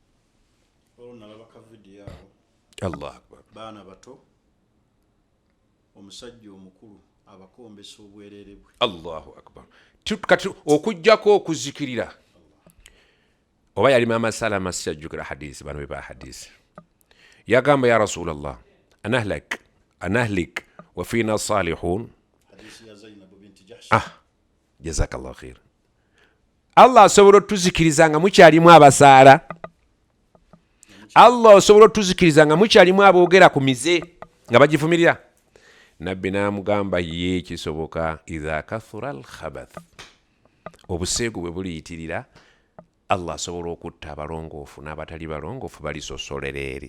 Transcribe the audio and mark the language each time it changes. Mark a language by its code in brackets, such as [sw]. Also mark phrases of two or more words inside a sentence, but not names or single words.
[ar] الله أكبر. [lg] Baana bato omusajja omukulu abakombesa obwerere bwe. [ar] الله أكبر. [lg] Kati okujjako okuzikirira. Oba yali Mama Salama sijjukira hadisi, bano beba hadisi. [ar] Yagamba يا رسول الله أنهلك وفينا الصالحون. [lg] Hadisi ya Zainab binti Jahsh. [ar] جزاك الله خير. [lg] Allah asobola otuzikiriza nga mukyalimu abasaala. Allah asobola otuzikiriza nga mukyalimu aboogera ku mize nga bagivumirira. Nabbi n'amugamba ye kisoboka [ar] إذا كثر الخبث. [lg] Obuseegu bwe buliyitirira, Allah asobola okutta abalongoofu n'abatali balongoofu balisosolera eri.